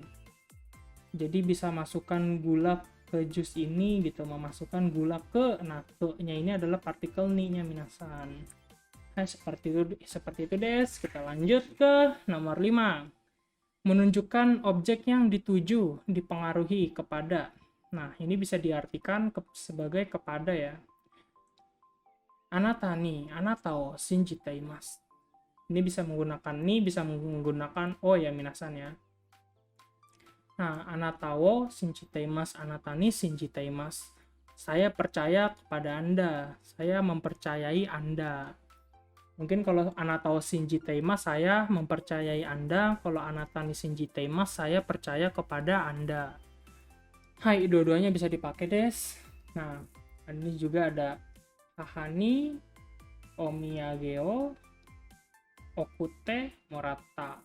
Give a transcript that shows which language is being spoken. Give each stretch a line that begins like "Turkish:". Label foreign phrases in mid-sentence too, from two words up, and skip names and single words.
Indonesian: Jadi bisa masukkan gula ke jus ini gitu, memasukkan gula ke, nah ke-nya ini adalah partikel ni-nya minasan. Nah, seperti itu des. Kita lanjut ke nomor 5. Menunjukkan objek yang dituju, dipengaruhi kepada. Nah, ini bisa diartikan sebagai kepada ya.
Japanese: Anata ni, anata o shinjitaimasu.
Indonesian: Ini bisa menggunakan ni, bisa menggunakan o ya minasan ya. Nah,
Japanese: anata wo shinjitaimasu, anata ni shinjitaimasu.
Indonesian: Saya percaya kepada Anda, saya mempercayai Anda. Mungkin kalau
Japanese: anata wo shinjitaimasu,
Indonesian: saya mempercayai Anda. Kalau
Japanese: anata ni shinjitaimasu,
Indonesian: saya percaya kepada Anda. Hai, dua-duanya bisa dipakai des. Nah, ini juga ada
Japanese: Ahani omiyageo okute morata.